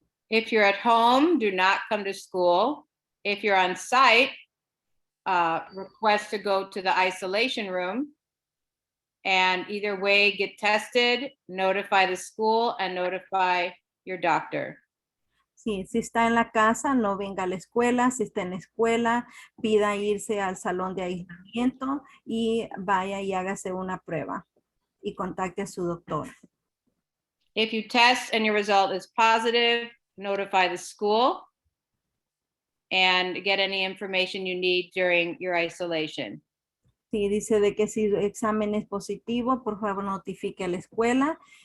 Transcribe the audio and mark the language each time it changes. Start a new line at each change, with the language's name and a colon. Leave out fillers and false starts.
English: If you're at home, do not come to school. If you're on site, request to go to the isolation room. And either way, get tested, notify the school, and notify your doctor.
Spanish: Sí, si está en la casa, no venga a la escuela. Si está en la escuela, pida irse al salón de aislamiento y vaya y hágase una prueba y contacte a su doctor.
English: If you test and your result is positive, notify the school and get any information you need during your isolation.
Spanish: Sí, dice de que si el examen es positivo, por favor notifique a la escuela.